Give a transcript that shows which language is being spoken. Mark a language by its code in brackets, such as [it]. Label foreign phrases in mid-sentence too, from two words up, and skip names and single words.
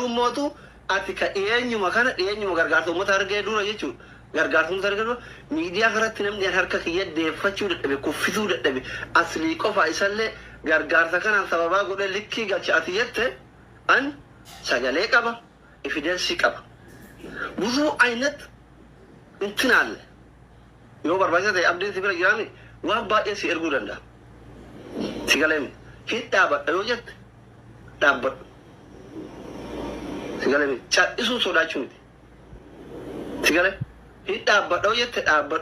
[om] mootu ati ka eenyuma kana eenyuma gargaartummaa argee dura jechuudha. Gargaartummaa argee dura miidiyaa kanatti namni harka kiyya deeffachuu dadhabe kuffisuu dadhabe aslii qofa isallee gargaarsa kanaan sababaa godhe likkii galcha ati jette an sagalee qaba evidensii qaba. [am] ብዙ አይነት እንትን አለ [om] yoo barbaachisa ta'e abdiin si bira jiraami waan baay'ee si erguu danda'a. Si galeemi hin dhaabadha yoo jette dhaabbadhu. Si galeemi cadhisuu sodaachuu miti. Si galee hin dhaabbadha yoo jette dhaabbadhu.